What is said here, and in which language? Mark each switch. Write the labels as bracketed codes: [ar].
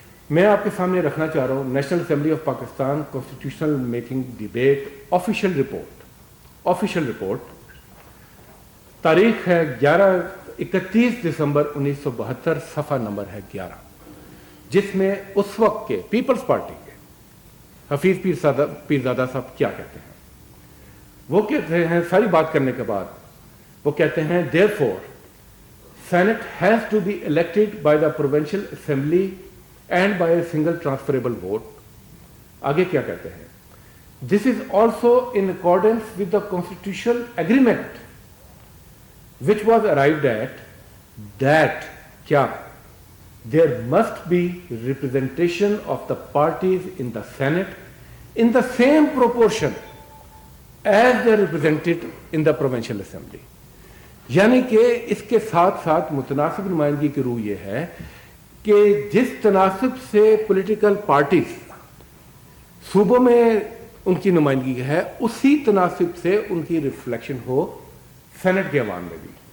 [ur] میں آپ کے سامنے رکھنا چاہ رہا ہوں national assembly of Pakistan constitutional making debate official report. تاریخ ہے 31 دسمبر 1972، صفحہ نمبر ہے 11، جس میں اس وقت کے پیپلز پارٹی کے حفیظ پیرزادہ صاحب کیا کہتے ہیں. وہ کہتے ہیں، ساری بات کرنے کے بعد وہ کہتے ہیں [en] therefore Senate has to be elected by the provincial assembly and by a single transferable vote. [ur] آگے کیا کہتے ہیں؟ [en] This is also in accordance with the constitutional agreement which was arrived at that [ur] کیا [en] there must be representation of the parties in the Senate in the same proportion as they are represented in the provincial assembly. [ur] یعنی کہ اس کے ساتھ ساتھ متناسب نمائندگی کی روح یہ ہے کہ جس تناسب سے پولیٹیکل پارٹیز صوبوں میں ان کی نمائندگی ہے اسی تناسب سے ان کی ریفلیکشن ہو سینٹ کے عوام میں بھی.